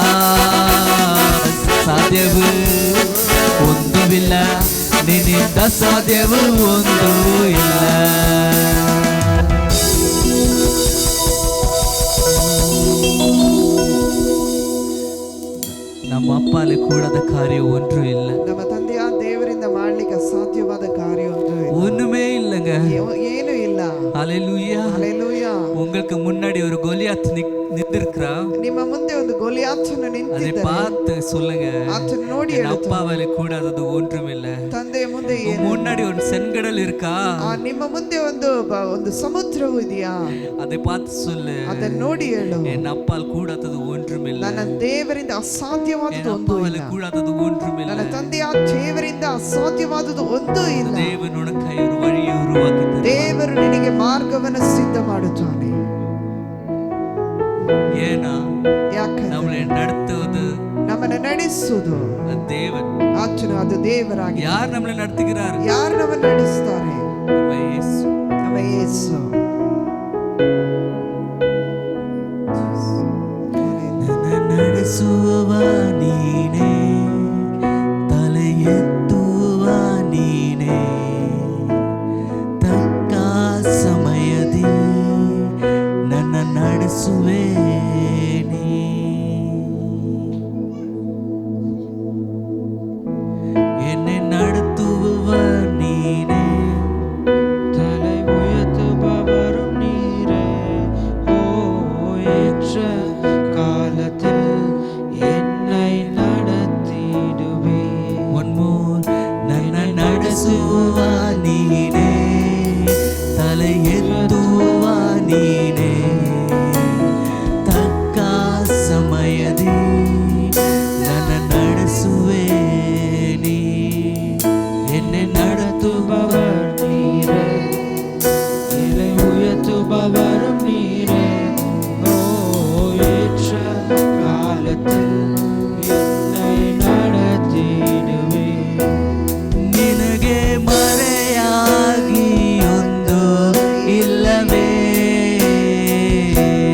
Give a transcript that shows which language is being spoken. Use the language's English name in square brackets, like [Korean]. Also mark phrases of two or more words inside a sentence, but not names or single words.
[Kannada] ಸಾಧ್ಯವು ಒಂದೂವಿಲ್ಲ, ನಿನ್ನಿಂದ ಸಾಧ್ಯವು ಒಂದೂ ಇಲ್ಲ. ನಮ್ಮ ಅಪ್ಪಲ್ಲಿ ಕೂಡದ ಕಾರ್ಯ ಒಂದೂ ಇಲ್ಲ. ನಮ್ಮ ತಂದೆಯ ದೇವರಿಂದ ಮಾಡ್ಲಿಕ್ಕೆ ಅಸಾಧ್ಯವಾದ ಕಾರ್ಯ [Tamil] ஒண்ணுமே இல்லைங்க. ஹalleluya. Hallelujah. உங்களுக்கு முன்னாடி ஒரு கோலியாத் நின்னுக்கிறான். [Kannada] ನಿಮ್ಮ ಮುಂದೆ ಒಂದು ಗೋಲಿಯಾತನು [Tamil] அதை [Kannada] ನಿಂತಿದ್ದಾನೆ. [Tamil] பார்த்து சொல்லுங்க, [Kannada] ಆತನು ನೋಡಿ [Tamil] என் [Kannada] ಹೇಳುತ್ತಾನೆ, [Tamil] அப்பாவால கூடாதது ஒன்றுமில்ல. [Kannada] ತಂದೆಯ ಮುಂದೆ [Tamil] உன் முன்னாடி ஒரு செங்கடல் இருக்கா, [Kannada] ನಿಮ್ಮ ಮುಂದೆ ಒಂದು ಸಮುದ್ರವು ಇದೆಯಾ, [Tamil] அதை பார்த்து சொல்லு, [Kannada] ಅದನ್ನು ನೋಡಿ ಹೇಳು, [Tamil] என் அப்பால் கூடாதது ஒன்றுமில்ல. [Kannada] ನನ್ನ ದೇವರಿಂದ ಅಸಾಧ್ಯವಾದದ್ದು [Tamil] என் [Kannada] ಒಂದೂ [Tamil] அப்பாவால [Kannada] ಇಲ್ಲ, [Tamil] கூடாதது ஒன்றுமில்ல. [Kannada] ನನ್ನ ತಂದೆಯ ದೇವರಿಂದ ಅಸಾಧ್ಯವಾದದ್ದು ಒಂದೂ ಇಲ್ಲ. [Tamil] தேவன் உனக்காய் ஒரு வழியை உருவாக்கி தருவார். [Kannada] ದೇವರು ನಿನಗೆ ಮಾರ್ಗವನ್ನು ಸಿದ್ಧ ಮಾಡುತ್ತಾನೆ. [Tamil] ஏன்னா [Kannada] ಯಾಕಂದ್ರೆ [Tamil] நம்மளை நடத்துவது [Kannada] ನಮ್ಮನ್ನು ನಡೆಸುವುದು [Tamil] தேவன். [Kannada] ಆತನು, ಅದು ದೇವರಾಗಿ. [Tamil] யார் நம்மளை நடத்துகிறார்? [Kannada] ಯಾರು ನಮ್ಮನ್ನು ನಡೆಸ್ತಾರೆ? [Tamil] நம்ம இயேசு. [Kannada] ನಮ್ಮ ಯೇಸು. ನನ್ನ ನಡೆಸುವ ನೀನೇ, ತಲೆ ಎತ್ತುವ ನೀನೇ, ತಕ್ಕ ಸಮಯದಿ ನನ್ನ ನಡೆಸುವೆ ನೀ. [Tamil] என்னை நடத்துವ நீனே, தலை உயர்த்துபவரும் நீரே. ஓ, ஏற்ற காலத்தில் என்னை நடத்திடுவே. [English] one more. [Kannada] ನನ್ನ ನಡೆಸುವ ನೀನೇ, ತಲೆ ಎತ್ತುವ ನೀನೇ, ತಕ್ಕ ಸಮಯದಿ ನನ್ನ ನಡೆಸುವೆ ನೀ. [Tamil] என்னை நடத்துபவர் நீரே, இலை உயர்த்துபவரும் நீரே. ஓ, ஏற்ற காலத்தில் என்னை நடத்திடுவே. [Kannada] ನಿನಗೆ ಮರೆಯಾಗಿ ಒಂದು ಇಲ್ಲವೇ,